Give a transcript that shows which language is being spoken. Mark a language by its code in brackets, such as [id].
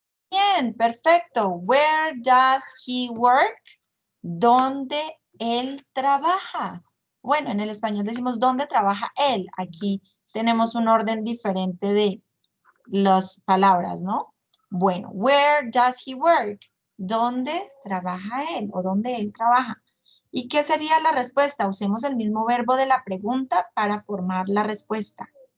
[es] Bien, perfecto. [en] Where does he work? [es] ¿Dónde él trabaja? Bueno, en el español decimos ¿dónde trabaja él? Aquí tenemos un orden diferente de las palabras, ¿no? [en] Bueno, where does he work? [es] ¿Dónde trabaja él o dónde él trabaja? ¿Y qué sería la respuesta? Usemos el mismo verbo de la pregunta para formar la respuesta.